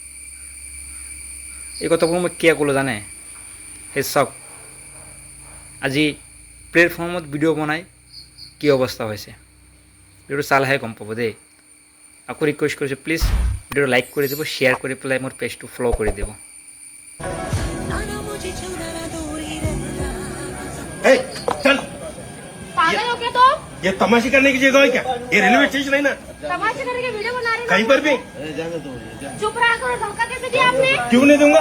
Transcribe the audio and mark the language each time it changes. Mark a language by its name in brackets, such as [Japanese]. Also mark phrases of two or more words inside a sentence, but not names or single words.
[Assamese] এই কথাবোৰ মই কিয় ক'লোঁ জানে? সেই চাওক, আজি প্লেটফৰ্মত ভিডিঅ' বনাই কি অৱস্থা হৈছে, ভিডিঅ'টো চালেহে গম পাব দেই। আকৌ ৰিকুৱেষ্ট কৰিছোঁ, প্লিজ ভিডিঅ'টো লাইক কৰি দিব, শ্বেয়াৰ কৰি পেলাই মোৰ পেজটো ফ'ল' কৰি দিব। [Hindi] चल पागल हो क्या तुम? ये तमाशे करने की जगह है क्या? ये रेलवे स्टेशन है ना, तमाशे करके वीडियो बना रहे हो? कहीं पर भी चुप रहा करो। धक्का कैसे दिया आपने? क्यों नहीं दूंगा,